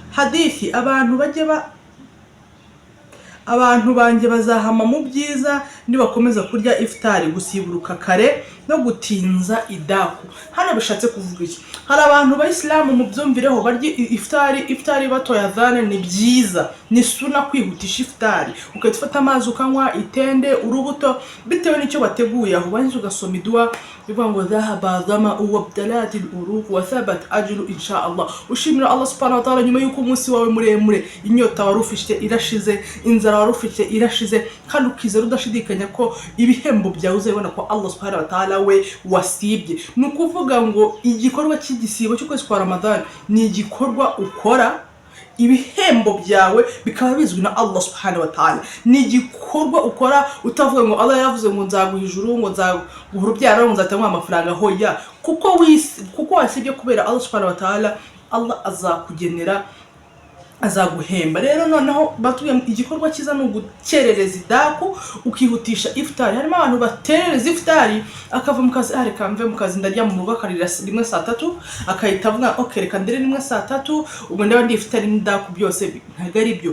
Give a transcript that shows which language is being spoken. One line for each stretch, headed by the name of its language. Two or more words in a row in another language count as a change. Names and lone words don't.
Kinyarwanda: Hadithi abantu banjye bazahama mu byiza nibakomeza kurya iftari gusiburuka kare no gutinza idaku. Hano bishatse kuvuga iki? Hari abantu bayisilamu mu byumvireho barya iftari batoya adhana ni byiza, ni suna kwihutisha iftari, ukayifata amazi ukanywa itende urubuto bitewe n'icyo bateguye, aho banze ugasoma idua bivuga ngo
Arabic: ذهب الظمأ وابتلت العروق وثبت الأجر إن شاء الله.
Kinyarwanda: Ushimira
Arabic: الله سبحانه وتعالى
Kinyarwanda: nyuma yuko umunsi wawe muremure, inyota warufite irashize, inzara warufite irashize, kandi ukizera udashidikanya ko ibihembo byawe uzabona ko
Arabic: الله سبحانه وتعالى
Kinyarwanda: we wasibye. Ni ukuvuga ngo igikorwa cy'igisibo cy'ukwezi kwa Ramadan ni igikorwa ukora, ibihembo byawe bikaba bizwi na
Arabic: الله سبحانه وتعالى.
Kinyarwanda: Ni igikorwa ukora utavuga ngo Allah yavuze ngo nzaguha ijuru, ngo nzaguha urubyaro, ngo nzatanga amafaranga. Hoya, kuko wasibye kubera
Arabic: الله سبحانه وتعالى,
Kinyarwanda: Allah azakugenera, azaguhemba. Rero noneho batubwiye igikorwa cyiza ni ugukerereza idaku ukihutisha iftari. Harimo abantu baterereza iftari akava mu kazi, reka mve mu kazi ndarya mu rugo akarira rimwe saa 3, akahita avuga okay reka ndere rimwe saa 3, ubwo ndaba ndi iftari n'idaku byose. Ntago ari byo.